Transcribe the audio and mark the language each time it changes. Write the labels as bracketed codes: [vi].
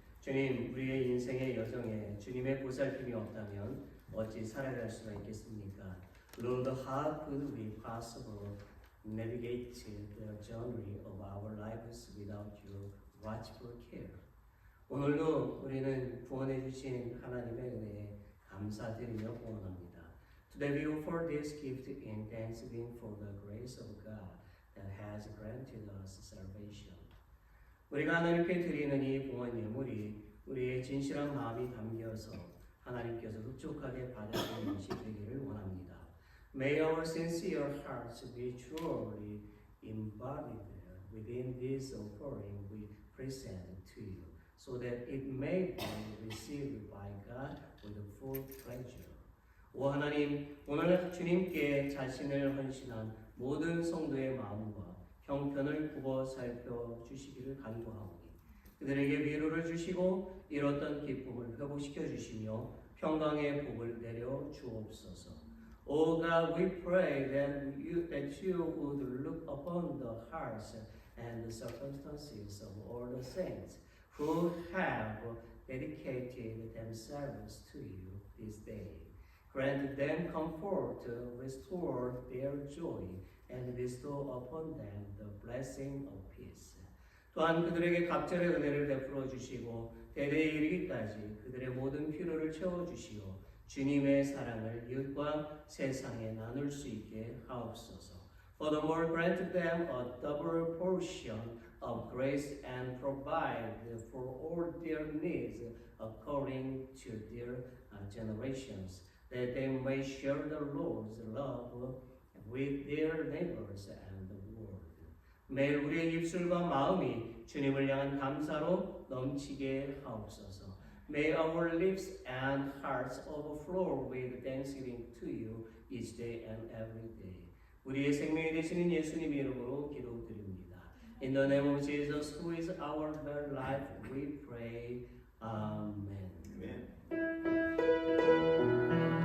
[ko] 주님, 우리의 인생의 여정에 주님의 보살핌이 없다면 어찌 살아갈 수가 있겠습니까? [en] Lord, how could we possibly navigate the journey of our lives without your watchful care? [ko] 오늘도 우리는 구원해 주신 하나님의 은혜에 감사드리며 구원합니다. [en] Today we offer this gift in thanksgiving for the grace of God that has granted us salvation. [ko] 우리가 하나님께 드리는 이 구원 예물이 우리의 진실한 마음이 담겨서 하나님께서 흡족하게 받으시는 것이 되기를 원합니다. [en] May our sincere hearts be truly embodied within this offering we present to you, so that it may be received by God with full pleasure. [ko] 오 하나님, 오늘 주님께 자신을 헌신한 모든 성도의 마음과 형편을 굽어 살펴주시기를 간구하오니 그들에게 위로를 주시고 잃었던 기쁨을 회복시켜 주시며 평강의 복을 내려 주옵소서. [en] O God, we pray that you would look upon the hearts and the circumstances of all the saints who have dedicated themselves to you this day. Grant them comfort, restore their joy, and bestow upon them the blessing of peace. [ko] 또한 그들에게 갑절의 은혜를 베풀어 주시고 대대에 이르기까지 그들의 모든 필요를 채워 주시오. 주님의 사랑을 이웃과 세상에 나눌 수 있게 하옵소서. [en] Furthermore, grant them a double portion of grace and provide for all their needs according to their generations, that they may share the Lord's love with their neighbors and the world. [ko] 매일 우리의 입술과 마음이 주님을 향한 감사로 넘치게 하옵소서. [en] May our lips and hearts overflow with thanksgiving to you each day and every day. [ko] 우리의 생명이 되시는 예수님 이름으로 기도드립니다. [en] In the name of Jesus, who is our very life, we pray. Amen. Amen.